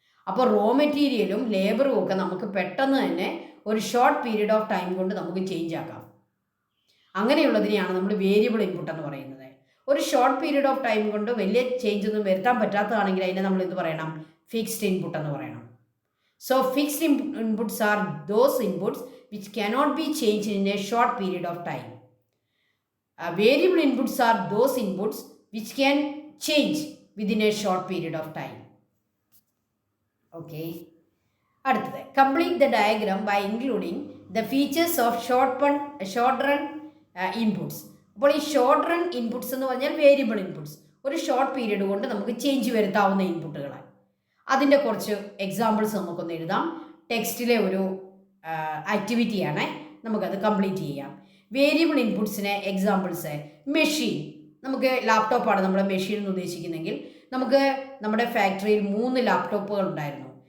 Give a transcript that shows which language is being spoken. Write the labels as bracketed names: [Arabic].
[Malayalam] അപ്പോൾ റോ മെറ്റീരിയലും ലേബറും ഒക്കെ നമുക്ക് പെട്ടെന്ന് തന്നെ ഒരു ഷോർട്ട് പീരീഡ് ഓഫ് ടൈം കൊണ്ട് നമുക്ക് ചേഞ്ച് ആക്കാം. അങ്ങനെയുള്ളതിനെയാണ് നമ്മൾ വേരിയബിൾ ഇൻപുട്ട് എന്ന് പറയുന്നത്. ഒരു ഷോർട്ട് പീരീഡ് ഓഫ് ടൈം കൊണ്ട് വലിയ ചേഞ്ച് ഒന്നും വരുത്താൻ പറ്റാത്തതാണെങ്കിൽ അതിനെ നമ്മൾ എന്ത് പറയണം? ഫിക്സ്ഡ് ഇൻപുട്ട് എന്ന് പറയണം. [English] So fixed inputs are those inputs which cannot be changed in a short period of time. Variable inputs are those inputs which can change within a short period of time. Okay. [Malayalam] അടുത്തത്, [English] complete the diagram by including the features of short run inputs. [Malayalam] അപ്പോൾ ഈ short run inputs എന്ന് പറഞ്ഞാൽ variable inputs, ഒരു short period കൊണ്ട് നമുക്ക് change വരുത്താവുന്ന ഇൻപുട്ടുകളാണ്. അതിൻ്റെ കുറച്ച് എക്സാമ്പിൾസ് നമുക്കൊന്ന് എഴുതാം. ടെക്സ്റ്റിലെ ഒരു ആക്ടിവിറ്റിയാണ്, നമുക്കത് കംപ്ലീറ്റ് ചെയ്യാം. Variable ഇൻപുട്സിന് examples: machine. നമുക്ക് ലാപ്ടോപ്പാണ് നമ്മുടെ മെഷീൻ എന്ന് ഉദ്ദേശിക്കുന്നെങ്കിൽ, നമുക്ക് നമ്മുടെ ഫാക്ടറിയിൽ 3 ലാപ്ടോപ്പുകൾ ഉണ്ടായിരുന്നു.